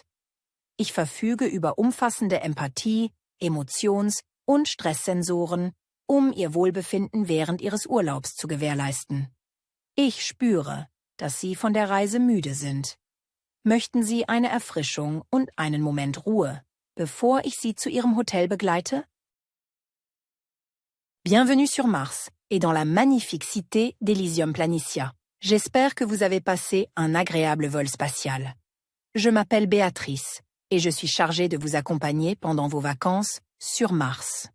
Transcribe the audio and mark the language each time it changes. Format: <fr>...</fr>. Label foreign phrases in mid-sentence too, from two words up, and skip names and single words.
<de>Ich verfüge über umfassende Empathie, Emotions- und Stresssensoren, um Ihr Wohlbefinden während Ihres Urlaubs zu gewährleisten. Ich spüre, dass Sie von der Reise müde sind. Möchten Sie eine Erfrischung und einen Moment Ruhe, bevor ich Sie zu Ihrem Hotel begleite?</de> <fr>Bienvenue sur Mars et dans la magnifique cité d'Elysium Planitia. J'espère que vous avez passé un agréable vol spatial. Je m'appelle Béatrice et je suis chargée de vous accompagner pendant vos vacances sur Mars.</fr>